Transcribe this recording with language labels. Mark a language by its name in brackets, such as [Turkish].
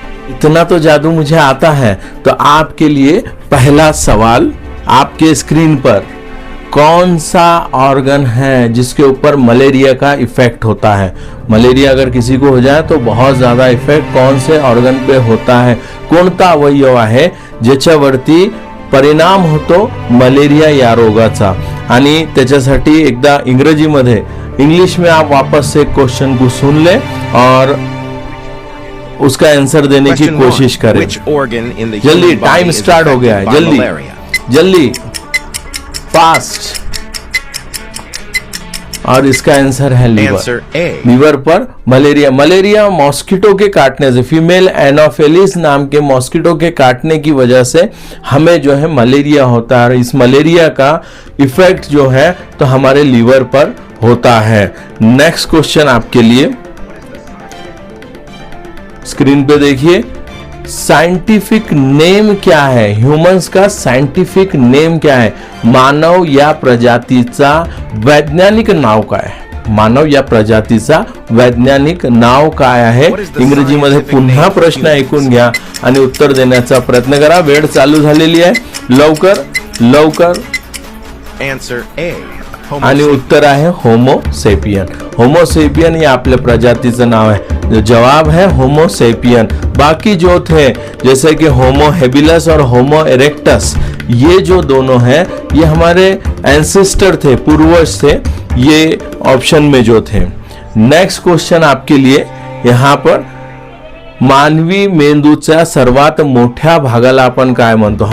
[Hindi] इतना तो जादू मुझे आता है। तो आपके लिए पहला सवाल, आपके स्क्रीन पर कौन सा ऑर्गन है जिसके ऊपर मलेरिया का इफेक्ट होता है? मलेरिया अगर किसी को हो जाए तो बहुत ज्यादा इफेक्ट कौन से ऑर्गन पे होता है? [Marathi] कोणता अवयव आहे ज्याच्यावरती परिणाम होतो मलेरिया या रोगाचा? आणि त्याच्यासाठी एकदा इंग्रजीमध्ये, [Hindi] इंग्लिश में आप वापस से क्वेश्चन को सुन ले और उसका आंसर देने की कोशिश करें। जल्दी, टाइम स्टार्ट हो गया है। जल्दी जल्दी, फास्ट। और इसका आंसर है लीवर। लीवर पर मलेरिया। मलेरिया मॉस्किटो के काटने से, फीमेल एनोफिलिस नाम के मॉस्किटो के काटने की वजह से हमें जो है मलेरिया होता है। और इस मलेरिया का इफेक्ट जो है तो हमारे लीवर पर होता है। नेक्स्ट क्वेश्चन आपके लिए, स्क्रीन पे देखिए। साइंटिफिक नेम क्या है? ह्यूमंस का साइंटिफिक नेम क्या है? [Marathi] मानव या प्रजातीचा वैज्ञानिक नाव काय आहे? मानव या प्रजातीचा वैज्ञानिक नाव काय आहे? इंग्रजीमध्ये पुन्हा प्रश्न ऐकून घ्या आणि उत्तर देण्याचा प्रयत्न करा। वेळ चालू झालेली आहे, लवकर लवकर। आन्सर ए, आणि उत्तर आहे होमोसेपियन। होमोसेपियन ये आपल्या प्रजातीचं नाव है। [Hindi] जवाब है [Marathi] होमोसेपियन। [Hindi] बाकी जो थे जैसे कि होमो हेबिलस और होमो इरेक्टस, ये जो दोनों हैं ये हमारे एंसेस्टर थे, पूर्वज थे, ये ऑप्शन में जो थे। नेक्स्ट क्वेश्चन आपके लिए यहाँ पर, [Marathi] मानवी मेंदूच्या सर्वात मोठ्या भागाला आपण काय म्हणतो?